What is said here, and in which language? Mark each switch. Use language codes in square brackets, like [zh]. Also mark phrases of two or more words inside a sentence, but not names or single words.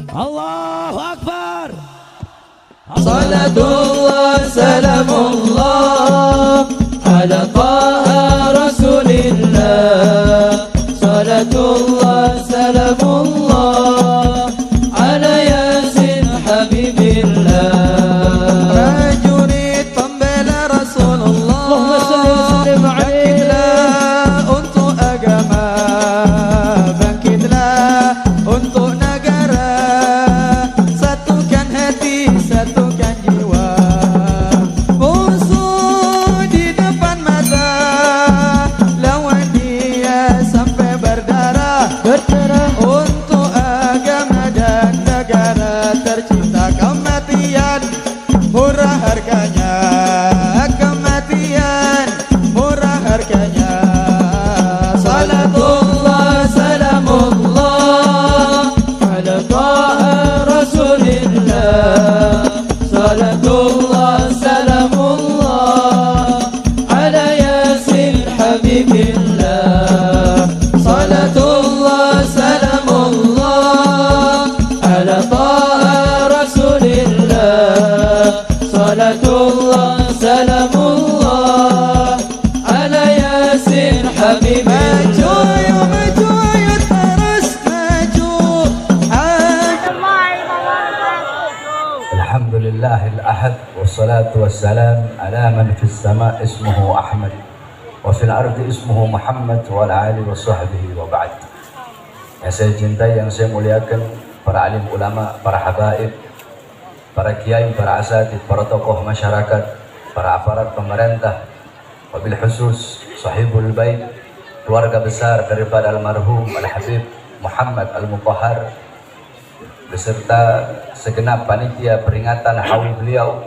[ar] الله أكبر. صلاة الله سلام الله على طه رسول الله. صلاة الله سلام الله على يس حبيب الله. [id] Prajurit pembela Rasulullah, [ar] اللهم صل وسلم عليه. [id] bangkitlah untuk agama, bangkitlah untuk negara, satukan hati, satukan jiwa. Musuh di depan mata, lawan dia sampai berdarah. Untuk agama dan negara tercipta kematian, murah harganya. Kematian murah harganya. [ar] صلاة الله سلام الله على طه رسول الله. صلاة الله سلام الله على يس حبيب الله. صلاة الله سلام الله على طه رسول الله. صلاة الله سلام الله على يس حبيب الله. [id] Maju terus maju. [ar] الحمد لله الأحد والصلاة والسلام على من في السماء اسمه أحمد وفي الأرض اسمه محمد وعلى آله وصحبه وبعد. [id] Yang saya cintai, yang saya muliakan, para alim ulama, para habaib, para kiai, para asatid, para tokoh masyarakat, para aparat pemerintah, [ar] وبالخصوص صاحب البيت, [id] keluarga besar daripada almarhum Al-Habib Muhammad Al-Mutahhar, beserta segenap panitia peringatan haul beliau.